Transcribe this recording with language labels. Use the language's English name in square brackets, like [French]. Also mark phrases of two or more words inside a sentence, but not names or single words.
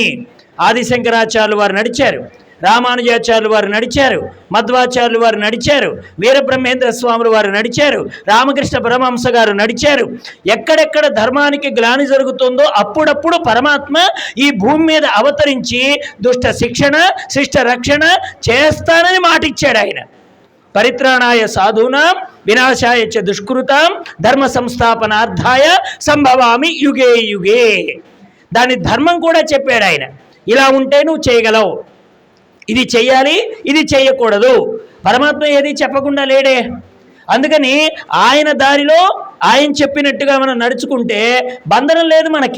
[Telugu] ఆదిశంకరాచార్యులు వారు నడిచారు, రామానుజాచార్యులు వారు నడిచారు, మధ్వాచార్యులు వారు నడిచారు, వీరబ్రహ్మేంద్ర స్వాములు వారు నడిచారు, రామకృష్ణ పరమహంస గారు నడిచారు. ఎక్కడెక్కడ ధర్మానికి గ్లాని జరుగుతుందో అప్పుడప్పుడు పరమాత్మ ఈ భూమి మీద అవతరించి దుష్ట శిక్షణ, శిష్ట రక్షణ చేస్తానని మాటిచ్చాడు ఆయన. [Sanskrit] పరిత్రాణాయ సాధూనాం వినాశాయ చ దుష్కృతాం ధర్మ సంస్థాపనార్థాయ సంభవామి యుగే యుగే. [Telugu] దాని ధర్మం కూడా చెప్పాడు ఆయన. ఇలా ఉంటే నువ్వు చేయగలవు, ఇది చెయ్యాలి, ఇది చేయకూడదు. పరమాత్మ ఏది చెప్పకుండా లేడే. అందుకని ఆయన దారిలో ఆయన చెప్పినట్టుగా మనం నడుచుకుంటే బంధనం లేదు మనకి.